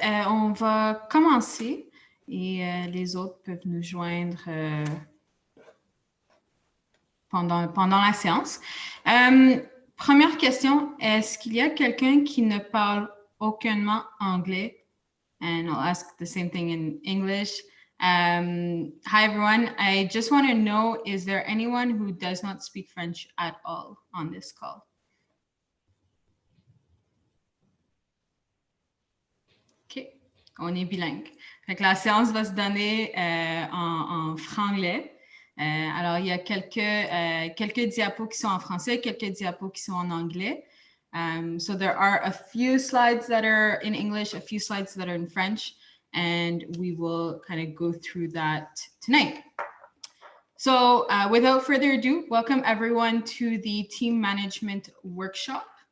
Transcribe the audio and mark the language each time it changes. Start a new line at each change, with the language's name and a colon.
French: On va commencer et les autres peuvent nous joindre pendant la séance. Première question, est-ce qu'il y a quelqu'un qui ne parle aucunement anglais?
English: And I'll ask the same thing in English. Hi, everyone. I just want to know, is there anyone who does not speak French at all on this call?
French: OK, on est bilingue. Fait que la séance va se donner en franglais. Alors, il y a quelques diapos qui sont en français, quelques diapos qui sont en anglais.
English: So there are a few slides that are in English, a few slides that are in French, and we will kind of go through that tonight. So without further ado, welcome everyone to the team management workshop.